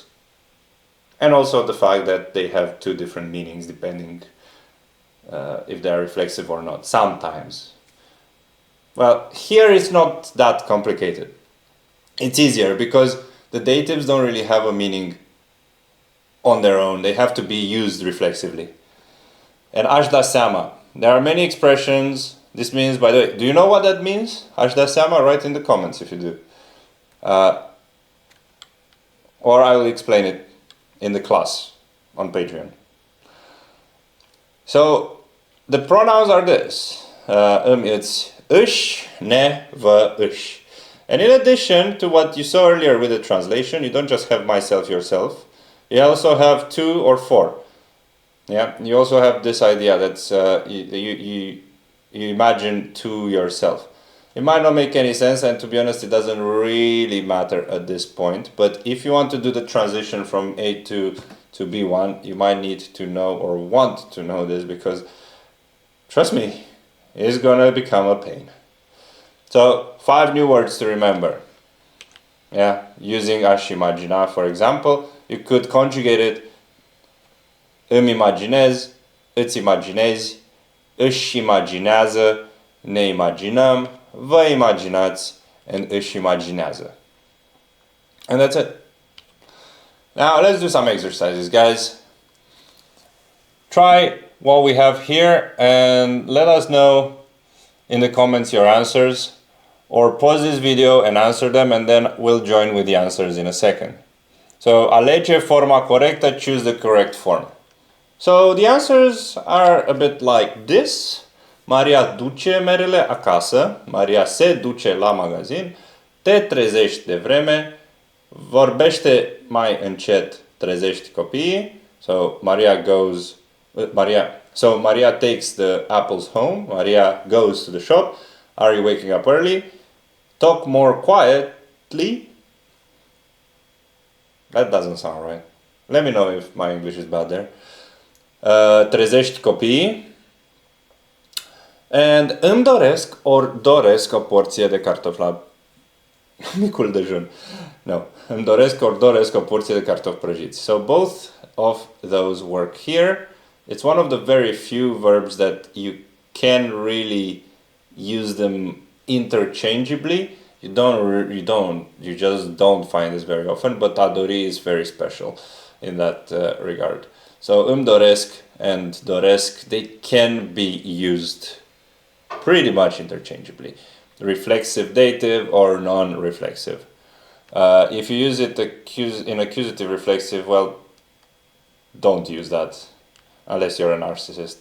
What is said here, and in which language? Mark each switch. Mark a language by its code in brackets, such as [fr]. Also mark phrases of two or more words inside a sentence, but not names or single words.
[en] And also the fact that they have 2 different meanings depending if they are reflexive or not, sometimes. Well, here it's not that complicated. It's easier because the datives don't really have a meaning on their own. They have to be used reflexively. And [ro] aș da seama. [en] There are many expressions. This means, by the way, do you know what that means? [ro] Aș da seama? [en] Write in the comments if you do. Or I will explain it in the class on Patreon. So, the pronouns are this. [ro] It's își, ne, vă, își. [en] And in addition to what you saw earlier with the translation, you don't just have myself, yourself. You also have 2 or 4. Yeah, you also have this idea that you imagine to yourself. It might not make any sense, and to be honest, it doesn't really matter at this point. But if you want to do the transition from A2 to B1, you might need to know or want to know this because, trust me, it's gonna become a pain. So, 5 new words to remember. Yeah, using [ro] aș imagina, [en] for example, you could conjugate it. [ro] Îmi imaginez, îți imaginezi, își imaginează, ne imaginăm, vă imaginați, and își imaginează. [en] And that's it. Now let's do some exercises, guys. Try what we have here and let us know in the comments your answers. or pause this video and answer them, and then we'll join with the answers in a second. So, [ro] alege forma corectă, [en] choose the correct form. So, the answers are a bit like this. [ro] Maria duce merele acasă, Maria se duce la magazin, te trezești de vreme, vorbește mai încet, trezești copiii. [en] So, Maria takes the apples home, Maria goes to the shop. Are you waking up early? Talk more quietly. That doesn't sound right. Let me know if my English is bad there. [ro] Trezești copiii. And îmi doresc ori doresc o porție de cartofi la micul dejun. No, îmi doresc ori doresc o porție de cartofi prăjiți. [en] So both of those work here. It's one of the very few verbs that you can really use them interchangeably. You just don't find this very often, but [ro] a dori [en] is very special in that regard. So [ro] îmi doresc [en] and doresc, they can be used pretty much interchangeably. Reflexive dative or non-reflexive. If you use it in accusative reflexive, well, don't use that unless you're a narcissist.